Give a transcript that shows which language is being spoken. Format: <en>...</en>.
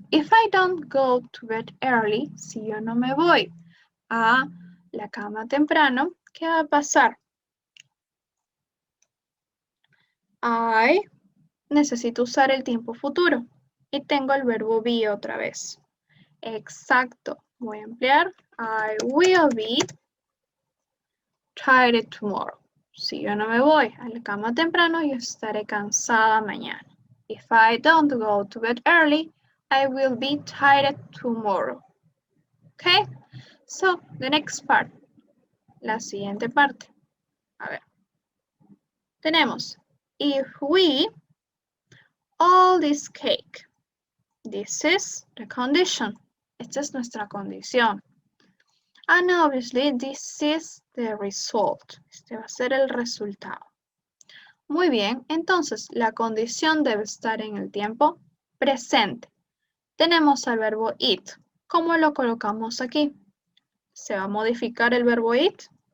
<en>If I don't go to bed early,</en> <es>si yo no me voy a la cama temprano, ¿qué va a pasar? I necesito usar el tiempo futuro. Y tengo el verbo be otra vez. Exacto. Voy a emplear</es> <en>I will be tired tomorrow.</en> <es>Si yo no me voy a la cama temprano, yo estaré cansada mañana.</es> <en>If I don't go to bed early, I will be tired tomorrow. Okay? So, the next part.</en> <es>La siguiente parte. A ver. Tenemos,</es> <en>if we all this cake. This is the condition.</en> <es>Esta es nuestra condición.</es> <en>And obviously, this is the result.</en> <es>Este va a ser el resultado. Muy bien, entonces la condición debe estar en el tiempo presente. Tenemos al verbo eat. ¿Cómo lo colocamos aquí? ¿Se va a modificar el verbo eat?</es>